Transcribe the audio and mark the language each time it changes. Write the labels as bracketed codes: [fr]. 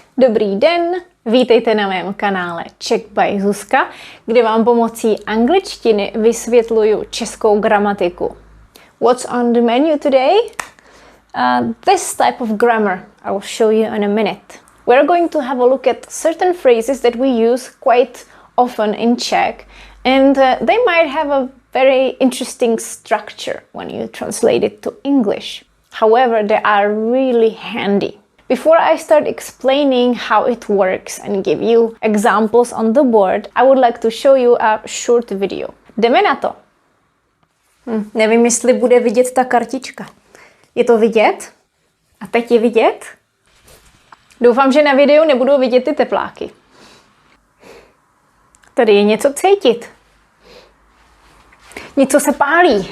[cs] Dobrý den, vítejte na mém kanále Czech by Zuzka, kde vám pomocí angličtiny vysvětluju českou gramatiku. [en] What's on the menu today? This type of grammar I will show you in a minute. We're going to have a look at certain phrases that we use quite often in Czech, and they might have a very interesting structure when you translate it to English. However, they are really handy. Before I start explaining how it works and give you examples on the board, I would like to show you a short video. [cs] Jdeme na to. Nevím, jestli bude vidět ta kartička. Je to vidět? A teď je vidět? Doufám, že na videu nebudou vidět ty tepláky. Tady je něco cítit. Něco se pálí.